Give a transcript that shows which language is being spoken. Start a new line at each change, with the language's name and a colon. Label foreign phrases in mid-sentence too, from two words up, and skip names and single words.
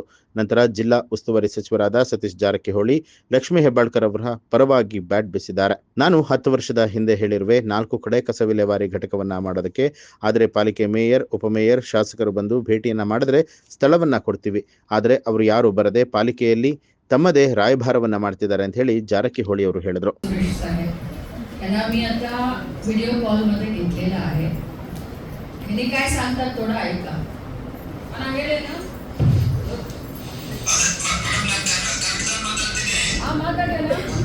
Kannada: ನಂತರ ಜಿಲ್ಲಾ ಉಸ್ತುವಾರಿ ಸಚಿವರಾದ ಸತೀಶ್ ಜಾರಕಿಹೊಳಿ ಲಕ್ಷ್ಮೀ ಹೆಬ್ಬಾಳ್ಕರ್ ಅವರ ಪರವಾಗಿ ಬ್ಯಾಟ್ ಬೀಸಿದ್ದಾರೆ. ನಾನು 10 ವರ್ಷದ ಹಿಂದೆ ಹೇಳಿರುವೆ 4 ಕಡೆ ಕಸ ವಿಲೇವಾರಿ ಘಟಕವನ್ನ ಮಾಡೋದಕ್ಕೆ. ಆದರೆ ಪಾಲಿಕೆ ಮೇಯರ್, ಉಪಮೇಯರ್, ಶಾಸಕರು ಬಂದು ಭೇಟಿಯನ್ನ ಮಾಡಿದ್ರೆ ಸ್ಥಳವನ್ನ ಕೊಡ್ತೀವಿ. ಆದರೆ ಅವರು ಯಾರು ಬರದೆ ಪಾಲಿಕೆಯಲ್ಲಿ ತಮ್ಮದೇ ರಾಯಭಾರವನ್ನ ಮಾಡ್ತಿದ್ದಾರೆ ಅಂತ ಹೇಳಿ ಜಾರಕಿಹೊಳಿ ಅವರು ಹೇಳಿದ್ರು.
Marathi: मी आता व्हिडिओ कॉल मध्ये घेतलेला आहे. हिने काय सांगतात थोडं ऐका. आहे ना हा माताडे ना